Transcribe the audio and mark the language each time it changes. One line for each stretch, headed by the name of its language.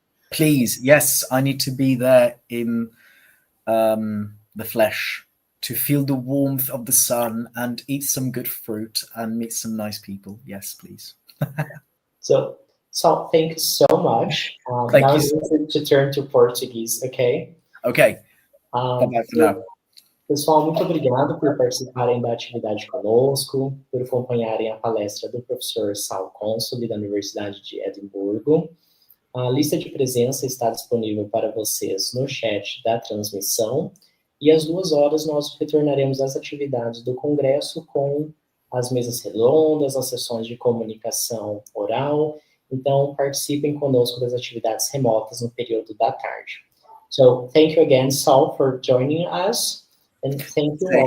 English: Please, yes, I need to be there in the flesh. to feel the warmth of the sun and eat some good fruit and meet some nice people. Yes, please. So thank you so much. Thank Now you. I'm going to turn to Portuguese, okay? Okay. Bye-bye for now.
Portuguese: Pessoal, muito obrigado por participarem da atividade conosco, por acompanharem a palestra do professor Consoli, da Universidade de Edimburgo. A lista de presença está disponível para vocês no chat da transmissão, e às 14h nós retornaremos às atividades do congresso com as mesas redondas, as sessões de comunicação oral. Então, participem conosco das atividades remotas no período da tarde.
English: So, thank you again, Saul, for joining us. And thank you all.